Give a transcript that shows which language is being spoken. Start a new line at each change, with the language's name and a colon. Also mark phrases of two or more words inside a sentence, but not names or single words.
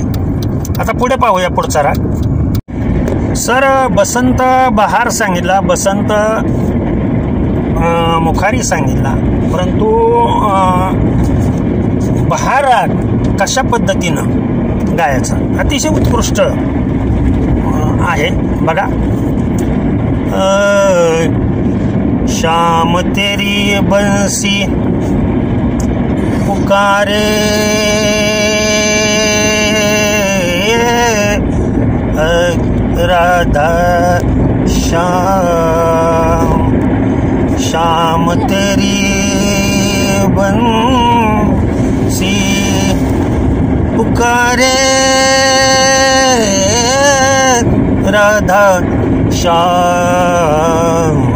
Marathi: आता पुढे पाहूया पुढचा राग. सर बसंत बहार सांगितला, बसंत मुखारी सांगितला, परंतु बहार राग कशा पद्धतीनं गायचा अतिशय उत्कृष्ट आहे बघा.
Hindi: शाम तेरी बंसी पुकारे, राधा श्याम, शाम तेरी बंसी पुकारे, राधा श्याम.